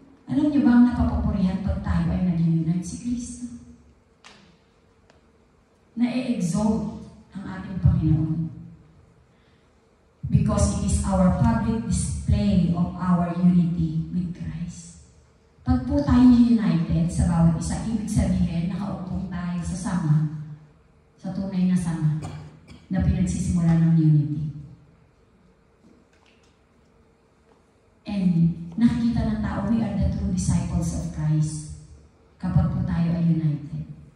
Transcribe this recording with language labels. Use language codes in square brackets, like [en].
[tl] Alam niyo ba ang napapupurihan pag tayo ay nag-unite? Si Kristo. Na-exalt ang ating Panginoon. [en] Because it is our public display of our unity with Christ. [tl] Pag po tayo united sa bawat isa, ibig sabihin, nakaupong tayo sa sama, sa tunay na sama, na pinagsisimula ng unity. [en] And [tl] nakikita ng tao, [en] we are the true disciples of Christ [tl] kapag po tayo ay [en] united.